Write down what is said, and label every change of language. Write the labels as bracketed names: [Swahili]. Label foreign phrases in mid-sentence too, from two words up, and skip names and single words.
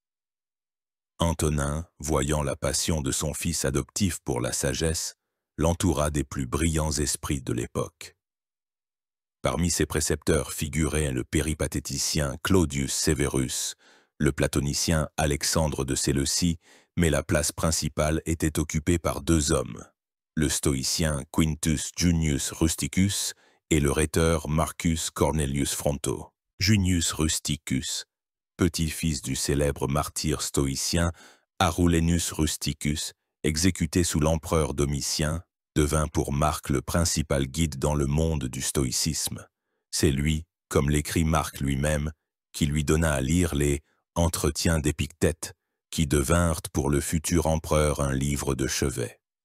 [French] Antonin, voyant la passion de son fils adoptif pour la sagesse, l'entoura des plus brillants esprits de l'époque. Parmi ses précepteurs figuraient le péripatéticien Claudius Severus, le platonicien Alexandre de Séleucie, mais la place principale était occupée par deux hommes, le stoïcien Quintus Junius Rusticus et le rhéteur Marcus Cornelius Fronto. Junius Rusticus, petit-fils du célèbre martyr stoïcien Arulenus Rusticus, exécuté sous l'empereur Domitien, devint pour Marc le principal guide dans le monde du stoïcisme. C'est lui, comme l'écrit Marc lui-même, qui lui donna à lire les « Entretiens d'Épictète » qui devinrent pour le futur empereur un livre de chevet.